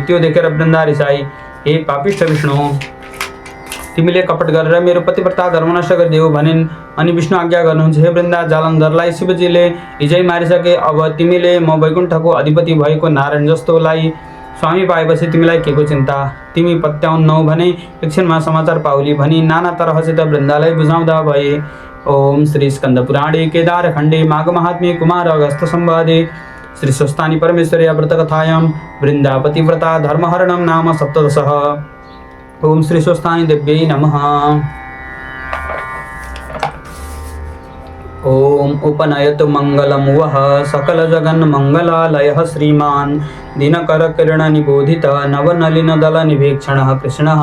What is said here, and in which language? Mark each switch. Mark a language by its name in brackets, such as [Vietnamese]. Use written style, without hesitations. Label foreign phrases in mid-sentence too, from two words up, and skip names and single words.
[Nepali] त्यो देखेर वृन्दा रिसाई, हे पापिष्ठ विष्णु, तिमीले कपट गरेर मेरो पतिव्रता धर्म नष्ट गरिदेऊ भनिन्। अनि विष्णु आज्ञा गर्नुहुन्छ, हे वृन्दा, जालन्धरलाई शिवजीले हिजै मारिसके। अब तिमीले म वैकुण्ठको अधिपति भएको नारायण जस्तोलाई स्वामी पाएपछि तिमीलाई के को चिन्ता? तिमी पत्याउन्नौ भने एकछिनमा समाचार पाउली भनी नाना तरहसित वृन्दालाई बुझाउँदा भए। [Sanskrit] ओम श्री स्कंद पुराणे केदार खण्डे माघ महात्म्ये कुमार अगस्त संवादे श्री स्वस्थानी परमेश्वर्या व्रतकथायां वृन्दापति व्रता धर्महरणं नाम सप्तदशः। ओम श्री स्वस्थानी देव्यै नमः। ओम उपनयतु मंगलम वह सकल जगन मंगलालयः श्रीमान दिनकर किरण निबोधित नवनलिन दल निवेक्षणः कृष्णः।